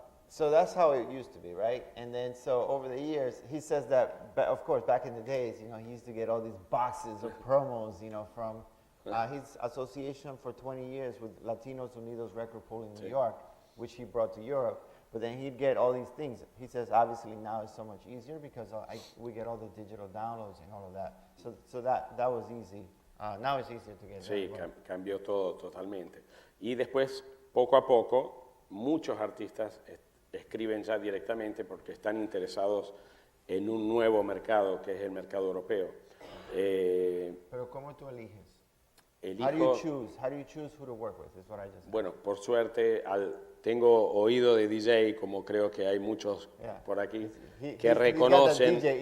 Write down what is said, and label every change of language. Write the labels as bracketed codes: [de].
[en] So that's how it used to be, right? And then so over the years, he says that, of course, back in the days, he used to get all these boxes of promos, from his association for 20 years with Latinos Unidos Record Pool in New York, which he brought to Europe. But then he'd get all these things. He says, obviously now it's so much easier because we get all the digital downloads and all of that. So that was easy. Now it's easier to get. [es] Sí, cambió todo totalmente. Y después, poco a poco, muchos artistas escriben ya directamente porque están interesados en un nuevo mercado, que es el mercado europeo. Pero ¿cómo tú eliges? [en] How do you choose who to work with? Is what I just said. [es] Bueno, por suerte, tengo oído de DJ, como creo que hay muchos por aquí, que reconocen.